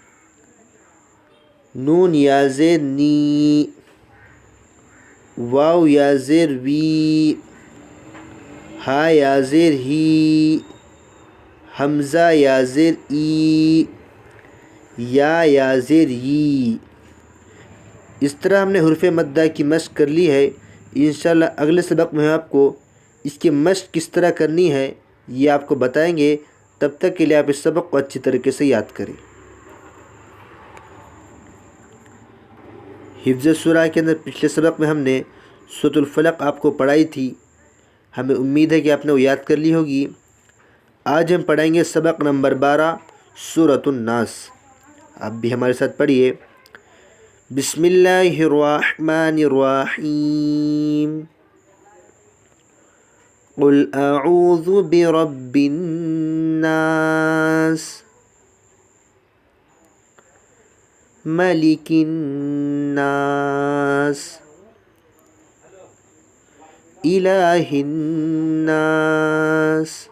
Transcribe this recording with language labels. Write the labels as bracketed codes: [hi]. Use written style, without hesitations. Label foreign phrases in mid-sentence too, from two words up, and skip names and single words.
[ur] نون یا زیر نی، واو یا زیر وی، ہا یا زیر ہی، حمزہ یا زیر ای، یا زیر ی۔ اس طرح ہم نے حروف مدہ کی مشق کر لی ہے۔ انشاءاللہ اگلے سبق میں آپ کو اس کی مشق کس طرح کرنی ہے یہ آپ کو بتائیں گے۔ تب تک کے لیے آپ اس سبق کو اچھی طریقے سے یاد کریں۔ حفظ سورہ کے اندر پچھلے سبق میں ہم نے سورۃ الفلق آپ کو پڑھائی تھی، ہمیں امید ہے کہ آپ نے وہ یاد کر لی ہوگی۔ آج ہم پڑھیں گے سبق نمبر 12 سورۃ الناس۔ آپ بھی ہمارے ساتھ پڑھیے۔ [ar] بسم اللہ الرحمن الرحیم، قل اعوذ برب الناس، ملک الناس، الہ الناس،